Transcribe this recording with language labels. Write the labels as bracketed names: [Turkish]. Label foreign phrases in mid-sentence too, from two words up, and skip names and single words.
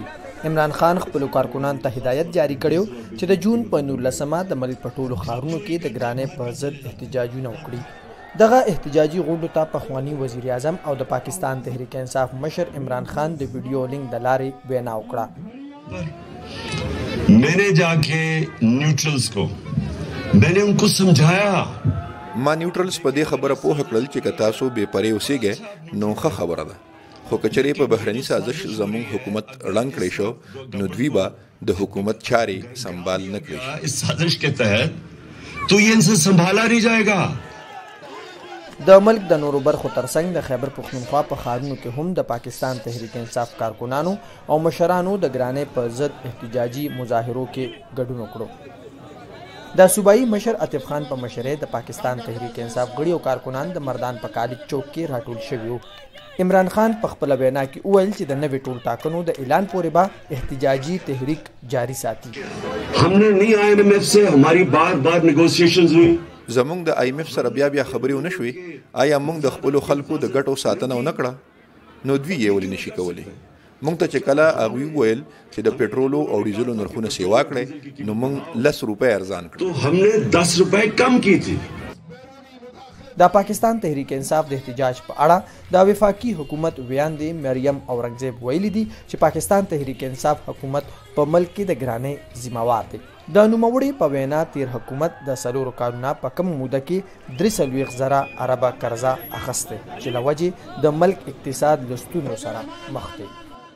[Pashto] عمران خان خپل کارکنان ته هدایت جاری کړو چې د جون په 19مه د ملک په ټولو ښارونو کې د ګرانې پر ضد احتجاجونه وکړي. دغه احتجاجي غونډو ته پخوانی وزیر اعظم او د پاکستان تحریک انصاف مشر عمران خان د ویډیو لینک د لارې وینا وکړه. [Urdu] میں نے جا کے نیوٹرلز کو میں نے ان کو سمجھایا. [Pashto] ما نیوټرلز په دې خبره پوه کړل چې که تاسو بې پرې اوسېږئ نو ښه خبره ده، خو که چېرې په بهرني سازش زموږ حکومت ړنګ کړی شو نو دوی به د حکومت چارې سنبال نه کړی شي. [Urdu] اس سازش کے تحت تو یہ ان سے سنبھالا نہیں جائے گا. [Pashto] د ملک د نورو برخو ترڅنګ د خیبر پښتونخوا په ښارونو کې هم د پاکستان تحریک انصاف کارکنانو او مشرانو د ګرانې په ضد احتجاجي مظاهرو کې ګډون وکړو. د صوبایي مشر عاطف خان په مشرۍ د پاکستان تحریک انصاف غړي او کارکنان د مردان په کالج چوک کې راټول شوي وو. عمران خان په خپله وینا کې وویل چې د نوې ټول ټاکنو د اعلان پورې به احتجاجي تحریک جاری ساتي. [Urdu] ہم نے نہیں IMF سے ہماری بار نیگوشی ایشنز ہوئی. [Pashto] زموږ د IMF سره بیا خبرې ونه شوې. آیا موږ د خپلو خلکو د ګټو ساتنه ونه کړه؟ نو دوی یې ولې نشي کولی؟ موږ ته چې کله هغوی وویل چې د پټرولو او ډیزلو نرخونه سیوا کړئ نو موږ 10 روپۍ ارزان کړل. [Urdu] تو ہم نے 10 روپے کم کی تھی. [Pashto] د پاکستان تحریک انصاف د احتجاج په اړه د وفاقي حکومت ویاندې مریم اورنګزیب ویلي دي چې پاکستان تحریک انصاف حکومت په ملک کې د ګرانۍ ذمہوار دی. د نوموړي په وینا تیر حکومت د 4 کالونو په کم موده کې 43,000 اربه قرضه اخیسته چې له وجې د ملک اقتصاد له ستونزو سره مخ دی.